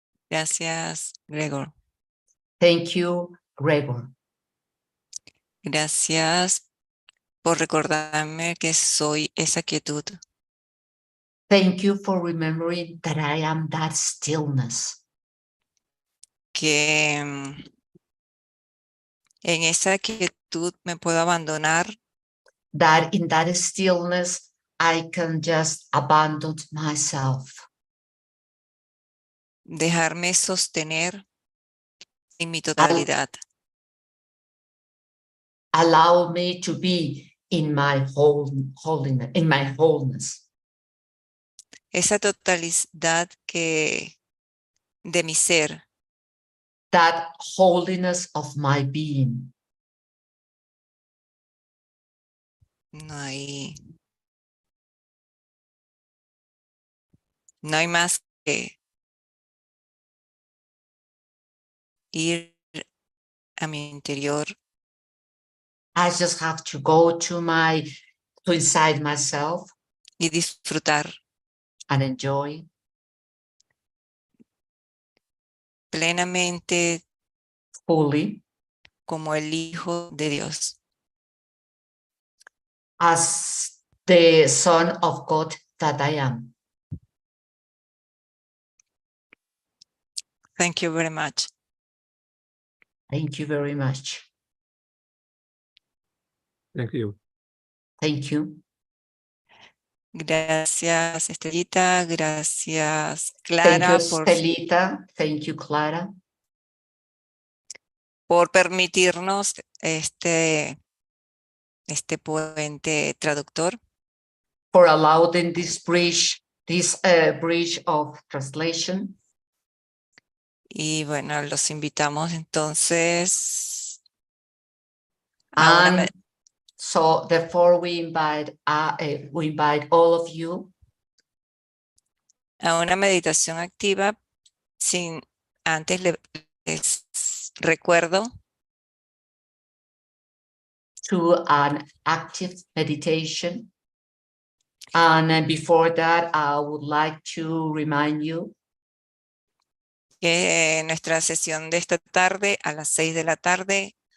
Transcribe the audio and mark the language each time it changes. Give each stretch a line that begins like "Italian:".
Spanish: Gracias, Gregor.
English: Thank you, Gregor.
Spanish: Gracias por recordarme que soy esa quietud.
English: Thank you for remembering that I am that stillness.
Spanish: Que en esa quietud me puedo abandonar,
English: That in that stillness, I can just abandon myself.
Spanish: dejarme sostener en mi totalidad.
English: Allow me to be in my holiness, in my wholeness.
Spanish: Esa totalidad de mi ser,
English: That holiness of my being.
Spanish: no hay más que ir a mi interior
English: I just have to go to inside myself
Spanish: y disfrutar
English: and enjoy
Spanish: plenamente
English: fully
Spanish: como el Hijo de Dios.
English: as the Son of God that I am. Thank you very much. Thank you very much. Thank you. Thank you.
Spanish: Gracias, Estrellita. Gracias,
English: Thank you, Estelita. Thank you, Clara.
Spanish: por permitirnos este puente traductor.
English: For allowing this bridge of translation.
Spanish: Y bueno, los invitamos entonces a
English: so therefore we invite all of you
Spanish: una meditación activa. Antes les recuerdo
English: to an active meditation. And before that, I would like to remind you
Spanish: que nuestra sesión de esta tarde a las 6 de la tarde